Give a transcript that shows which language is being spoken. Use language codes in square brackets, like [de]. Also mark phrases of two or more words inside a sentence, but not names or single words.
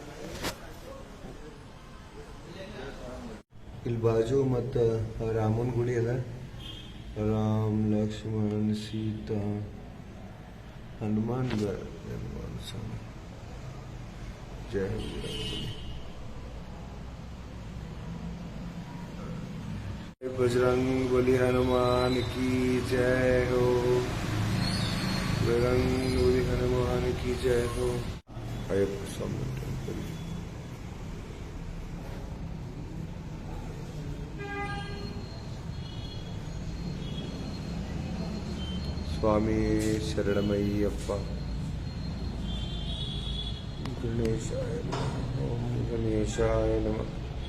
[kn] ಇಲ್ಲಿ ಬಾಜು ಮತ್ತ ರಾಮನ್ ಗುಡಿ ಅದ. ರಾಮ್ ಲಕ್ಷ್ಮಣ್ ಸೀತಾ ಹನುಮಾನ್ ಸ್ವಾಮಿ. [hi] ಜಯ बजरंग बली हनुमान की जय हो. बजरंग बली हनुमान की जय हो. [sa] अयप्पा स्वामी टेंपल. स्वामी शरणमय्यप्प. गणेशाय नमः. ओम गणेशाय नमः.